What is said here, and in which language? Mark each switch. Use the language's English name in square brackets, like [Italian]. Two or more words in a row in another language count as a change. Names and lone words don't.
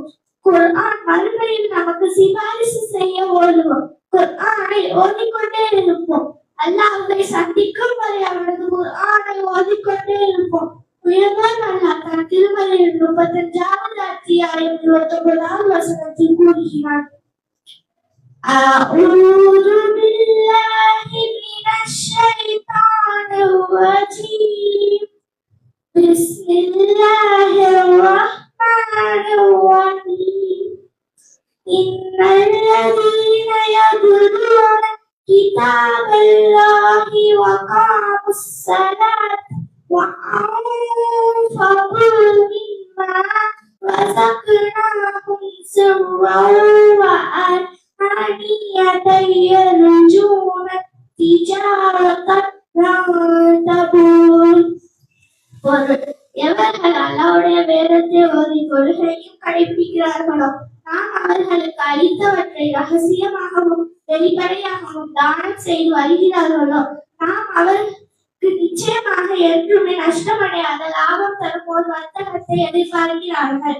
[Tamil] குர்ஆன் மறுமையில் நமக்கு சிபாரிசு செய்ய ஓதுவோம். குர்ஆனை ஓதிக்கொண்டே இருப்போம். அல்லாஹ்வை சந்திக்கும் வரை அவரது குர்ஆனை ஓதிக்கொண்டே இருப்போம். உயர்வான் அல்லாஹ் தன் திருமறையில் 35வது அத்தியாயம் 29வது வசனத்தில் கூறுகிறார், [Arabic] أعوذ بالله من الشيطان الرجيم. بسم الله الرحمن الرحيم. إن الذين يتلون كتاب الله وأقاموا الصلاة وأنفقوا مما رزقناهم سرا وعلانية يرجون تجارة لن تبور. [Tamil] எவர்கள் அல்லாஹ்வுடைய வேதத்தை ஓதி கொள்கையும் கடைபிடிக்கிறார்களோ நாம் அவர்களுக்கு அளித்தவற்றை ரகசியமாகவும் வெளிப்படையாகவும் தானம் செய்து வருகிறார்களோ நாம் அவர்களுக்கு நிச்சயமாக என்றுமே நஷ்டமடையாத லாபம் தரும் ஒரு வர்த்தகத்தை எதிர்பார்க்கிறார்கள்.